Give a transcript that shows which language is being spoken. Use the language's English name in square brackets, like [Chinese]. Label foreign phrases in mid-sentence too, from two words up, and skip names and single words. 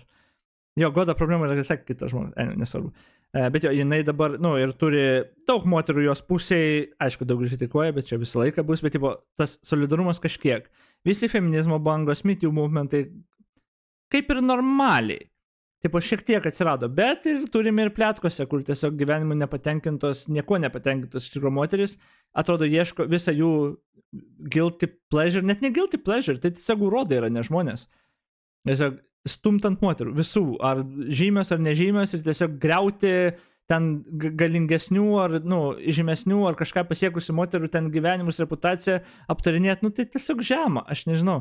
[Lithuanian] Jo, Goda problema yra visai kitas žmonės, nesvarbu. Bet jo, jinai dabar, nu, ir turi daug moterų jos pusėje, aišku, daug kritikuoja, bet čia visą laiką bus, bet tipo, tas solidarumas kažkiek. Visi feminizmo bangos, Me Too movementai, kaip ir normaliai. Tipo, šiek tiek atsirado, bet ir turime ir pletkose, kur tiesiog gyvenimu nepatenkintos, nieko nepatenkintos iš tikrųjų moteris, atrodo, ieško visą jų [English] guilty pleasure, [Lithuanian] net ne [English] guilty pleasure, [Lithuanian] tai tiesiog urodai yra, ne žmonės. Tiesiog stumtant moterų, visų, ar žymios ar nežymios, ir tiesiog griauti ten galingesnių ar, nu, žymesnių ar kažką pasiekusių moterų ten gyvenimus, reputaciją aptarinėti, nu, tai tiesiog žema, aš nežinau.